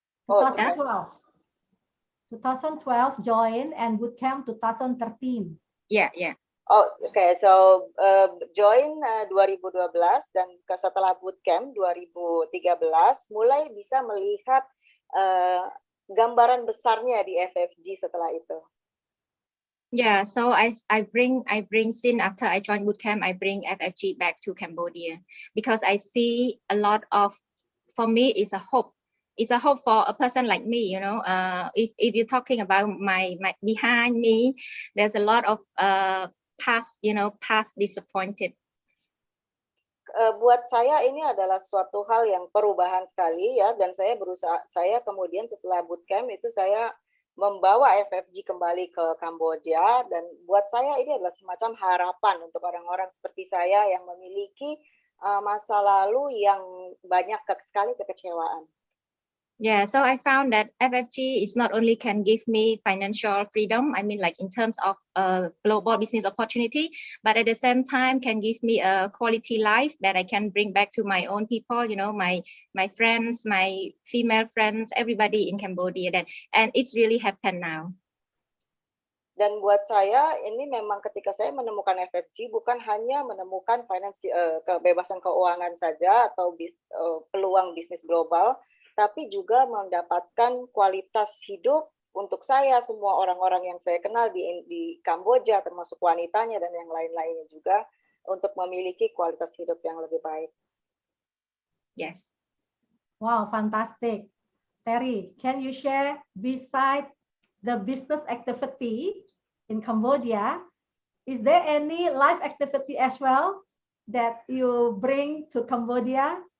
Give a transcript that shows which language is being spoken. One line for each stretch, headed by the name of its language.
English: 2012. 2012 join and bootcamp 2013. Yeah. Oh, okay. So join
Indonesian: 2012 dan setelah bootcamp 2013 mulai bisa melihat gambaran besarnya di FFG setelah itu.
English: Yeah, so I bring since after I joined bootcamp, I bring FFG back to Cambodia because I see a lot of, for me, it's a hope. It's a hope for a person like me, you know. If you're talking about my behind me, there's a lot of past disappointed.
Indonesian: Buat saya ini adalah suatu hal yang perubahan sekali ya, dan saya kemudian setelah bootcamp itu saya membawa FFG kembali ke Kamboja, dan buat saya ini adalah semacam harapan untuk orang-orang seperti saya yang memiliki masa lalu yang banyak sekali kekecewaan.
English: Yeah, so I found that FFG is not only can give me financial freedom, I mean like in terms of global business opportunity, but at the same time can give me a quality life that I can bring back to my own people, you know, my friends, my female friends, everybody in Cambodia. And it's really happened now.
Indonesian: Dan buat saya ini memang ketika saya menemukan FFG bukan hanya menemukan kebebasan keuangan saja atau peluang bisnis global, tapi juga mendapatkan kualitas hidup untuk saya, semua orang-orang yang saya kenal di Kamboja, termasuk wanitanya dan yang lain-lainnya juga, untuk memiliki kualitas hidup yang lebih baik.
English: Yes. Wow, fantastic. Terry, can you share, beside the business activity in Cambodia, is there any life activity as well that you bring to Cambodia?